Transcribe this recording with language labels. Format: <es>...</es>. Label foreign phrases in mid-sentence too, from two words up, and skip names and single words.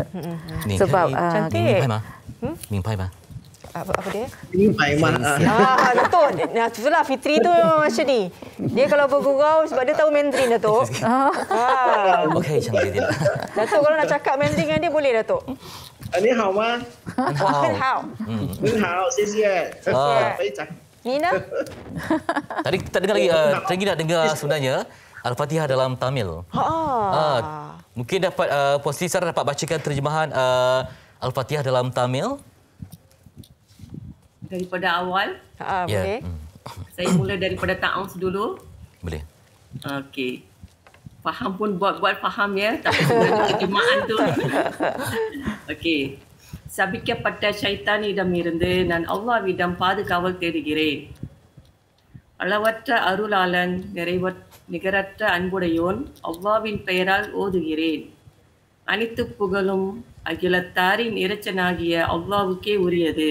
<ms>Sebab cantik. Mimpai mah. Apa dia? Ini memang Datuk. Itulah Fitri tu macam ni. Dia kalau bergurau sebab dia tahu Mandarin, Datuk. Okey, cantik dia. Datuk kalau nak cakap Mandarin dengan dia boleh, Datuk.</ms> <zh>你好吗？很好。很好，谢谢。非常。你呢？</zh> <ms>Tadi kita dengar lagi, Tenggi nak dengar sebenarnya Al-Fatihah dalam Tamil. Mungkin dapat Puan Siti Sarah dapat bacakan terjemahan Al-Fatihah dalam Tamil. Daripada awal, Boleh. saya mula daripada ta'awuz dulu. Boleh. Okey. Faham pun buat faham ya, tapi sebenarnya terjemahan tu. Okey.</ms> <ta>சபிக்கப்பட்ட ஷைத்தானிடமிருந்து நான் அல்லாஹ்விடம் பாதுகாவல் தேடுகிறேன். அளவற்ற அருளாளன் நிகரற்ற அன்புடையோன் அல்லாஹ்வின் பெயரால் ஓதுகிறேன். அனைத்து புகழும் அகிலத்தாரின் இறைச்சனாகிய அல்லாஹ்வுக்கே உரியது.</ta>